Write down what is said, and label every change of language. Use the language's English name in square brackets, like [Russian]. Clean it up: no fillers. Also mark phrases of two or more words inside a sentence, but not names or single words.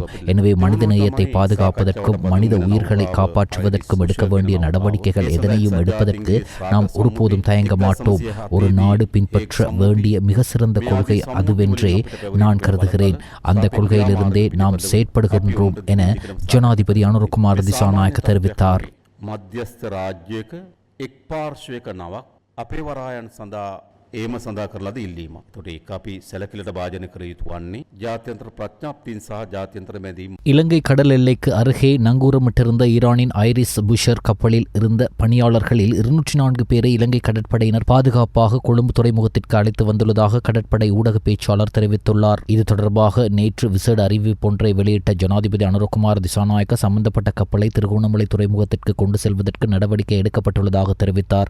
[Tamil] எனவே மனித நேயத்தை பாதுகாப்பதற்கும் மனித உயிர்களை காப்பாற்றுவதற்கும் எடுக்க வேண்டிய நடவடிக்கைகள் எதனையும் எடுப்பதற்கு நாம் ஒருபோதும் தயங்க மாட்டோம். ஒரு நாடு பின்பற்ற வேண்டிய மிக சிறந்த கொள்கை அதுவென்றே நான் கருதுகிறேன். அந்த கொள்கையிலிருந்தே நாம் செயற்படுகின்றோம் என ஜனாதிபதி அனுரகுமார் திசாநாயக்க தெரிவித்தார். [Sinhala] මධ්‍යස්ථ රාජ්‍යයක එක් පාර්ශ්වයක නවක් අපේ වරායන් සඳහා ඒම සඳහා කරලාද ඉල්ලීමක්. ඒතකොට ඒක අපි සැලකිලිට භාජනය කර යුතු වන්නේ ජාත්‍යන්තර ප්‍රඥාප්තින් සහ ජාත්‍යන්තර මැදීම්. [Tamil] இலங்கை கடல் எல்லைக்கு அருகே நங்கூரமிட்டிருந்த ஈரானின் ஐரிஸ் புஷர் கப்பலில் இருந்த பணியாளர்களில் 204 பேரை இலங்கை கடற்படையினர் பாதுகாப்பாக கொழும்பு துறைமுகத்திற்கு அழைத்து வந்துள்ளதாக கடற்படை ஊடக பேச்சாளர் தெரிவித்துள்ளார். இது தொடர்பாக நேற்று விசேட அறிவிப்பொன்றை வெளியிட்ட ஜனாதிபதி அனுரகுமார் திசாநாயக்க சம்பந்தப்பட்ட கப்பலை திருகோணமலை துறைமுகத்திற்கு கொண்டு செல்வதற்கு நடவடிக்கை எடுக்கப்பட்டுள்ளதாக தெரிவித்தார்.